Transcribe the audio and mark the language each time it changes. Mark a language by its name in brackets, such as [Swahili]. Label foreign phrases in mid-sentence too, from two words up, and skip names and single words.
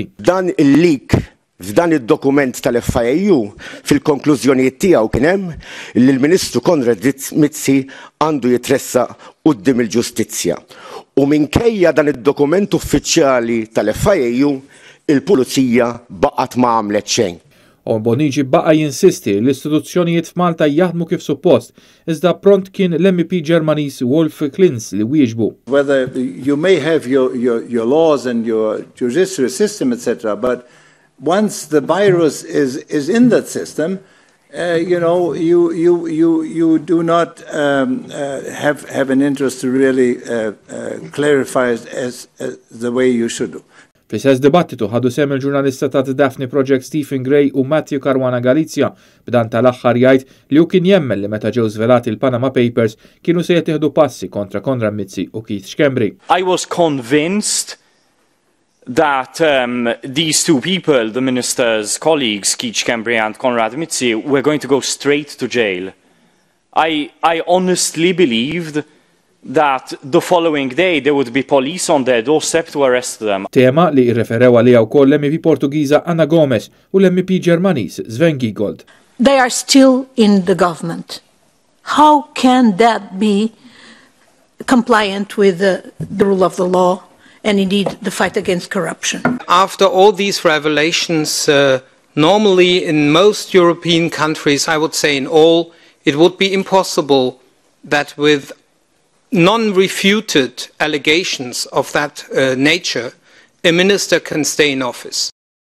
[Maltese] Dan il-leak f'dan id-dokument tal-FIU fil-konklużjonijiet tiegħu kien hemm li l-Ministru Konrad Mizzi għandu jitressaq quddiem il-ġustizzja. U minkejja dan id-dokument uffiċjali tal-FIU, il-Pulizija baqgħet ma għamlet xejn. Owen Bonnici baqa' jinsisti li l-istituzzjonijiet f'Malta jaħdmu kif suppost, iżda pront kien l-MEP Ġermaniż Wolf Klinz li wieġbu. [English] Whether you may have your laws and your judiciary system, etc., but once the virus is in that system, you do not have an interest to really clarify it as the way you should do. [Maltese] Fl-istess dibattitu ħadu sem il-ġurnalista ta' Daphne Project Stephen Gray u Matthew Caruana Galizia b'dan tal-aħħar jgħid li hu kien jemmen li meta ġew żvelati il-Panama Papers kienu se jittieħdu passi kontra Konrad Mizzi u Keith Schembri. [English] I was convinced that these two people, the minister's colleagues, Keith Schembri and Konrad Mizzi, were going to go straight to jail. I honestly believed that the following day there would be police on their doorstep to arrest them. [Maltese] Tema li irreferew għaliha wkoll l-MP Portugiża Anna Gomes u l-MP Ġermaniż Sven Giegold. [English] They are still in the government. How can that be compliant with the rule of the law and indeed the fight against corruption? After all these revelations, normally in most European countries, I would say in all, it would be impossible that with non-refuted allegations of that nature, a minister can stay in office.